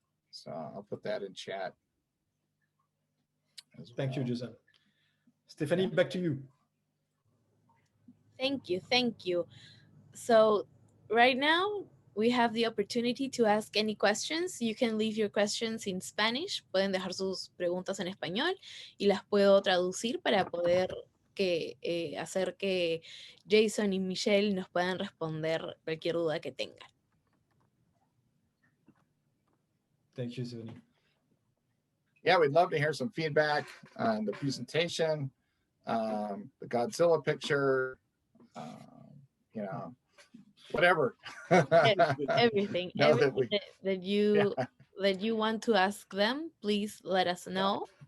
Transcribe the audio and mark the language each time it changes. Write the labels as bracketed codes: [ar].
[en] So I'll put that in chat. Thank you, Jason. Stephanie, back to you. Thank you. So right now we have the opportunity to ask any questions. You can leave your questions in Spanish. [es] Pueden dejar sus preguntas en español y las puedo traducir para poder hacer que Jason y Michelle nos puedan responder cualquier duda que tengan. [en] Thank you, Stephanie. Yeah, we'd love to hear some feedback on the presentation, the Godzilla picture, you know, whatever. Everything that you want to ask them, please let us know.